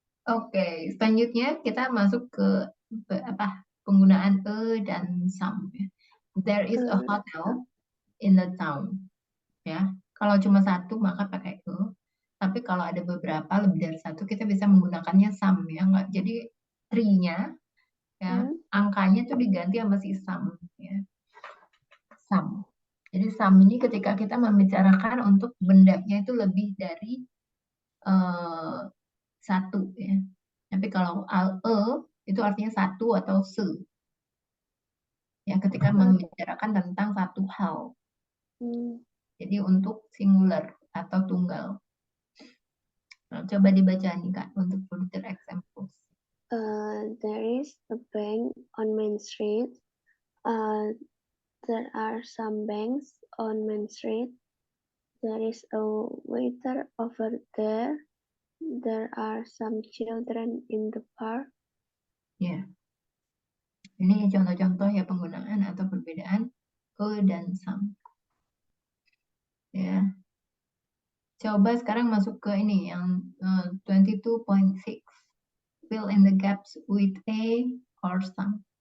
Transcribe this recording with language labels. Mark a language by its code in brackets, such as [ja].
[id] Oke, selanjutnya kita masuk ke penggunaan a dan some. [en] There is a hotel in the town. [id] Ya, kalau cuma satu maka pakai a. Tapi kalau ada beberapa lebih dari satu kita bisa menggunakannya some ya. Nggak, jadi three-nya ya angkanya tuh diganti sama si some ya. Some. Jadi some ini ketika kita membicarakan untuk bendanya itu lebih dari satu ya. Tapi kalau itu artinya satu atau se. Ya, ketika membicarakan tentang satu hal. Jadi untuk singular atau tunggal. Nah, coba dibaca nih Kak untuk [en] further examples. There is a bank on Main Street. There are some banks on Main Street. There is a waiter over there. There are some children in the park. [id] Ya. Ini contoh-contoh ya penggunaan atau perbedaan a dan some. Ya. Coba sekarang masuk ke ini yang 22.6. [en] Fill in the gaps with a or some.